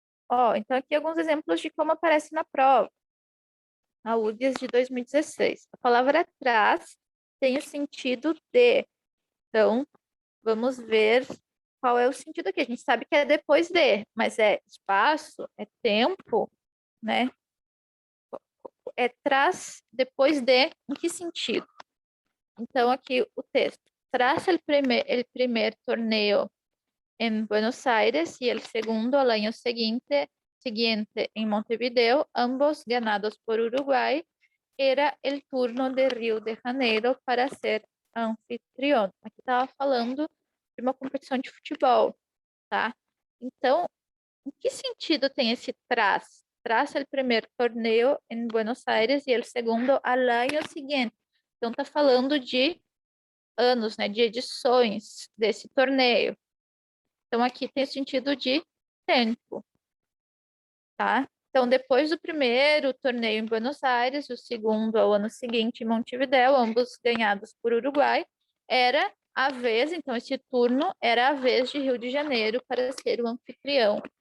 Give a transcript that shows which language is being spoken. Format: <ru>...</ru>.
<pt>Ó, então aqui alguns exemplos de como aparece na prova. A UDES de 2016. A palavra traz tem o sentido de. Então, vamos ver qual é o sentido aqui. A gente sabe que é depois de, mas é espaço, é tempo, né? É tras depois de, em que sentido? Então, aqui o texto.</pt> <es>Tras el primer torneo en Buenos Aires y el segundo al año siguiente en Montevideo, ambos ganados por Uruguay, era el turno de Rio de Janeiro para ser anfitrião.</es> <pt>Aqui estava falando de uma competição de futebol, tá? Então, em que sentido tem esse tras?</pt> <es>Tras el primer torneo em Buenos Aires e el segundo al año siguiente.</es> <pt>Então, está falando de anos, né? De edições desse torneio. Então, aqui tem o sentido de tempo, tá? Então, depois do primeiro torneio em Buenos Aires, o segundo ao ano seguinte em Montevidéu, ambos ganhados por Uruguai, era a vez, então esse turno era a vez de Rio de Janeiro para ser o anfitrião.</pt>